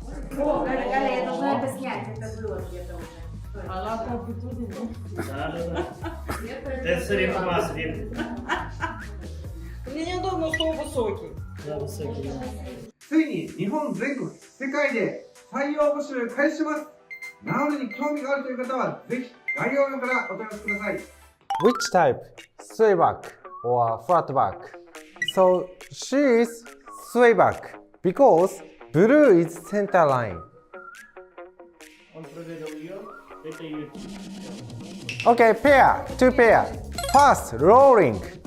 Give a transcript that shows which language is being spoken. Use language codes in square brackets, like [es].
[ru] Галя, я должна это снять, это было где-то уже. Да. Это соревноваться, видно. Мне неудобно, что он высокий. Да, высокий. [ja] ついに日本全国世界で採用募集開始します。 NAORUに興味があるという方はぜひ概要欄からお問い合わせください。 [en] Which type? Sway back or flat back? So she is sway back because blue is center line. [ru] Он проверил ее, это ее. [en] Okay, pair, two pair. First, rolling.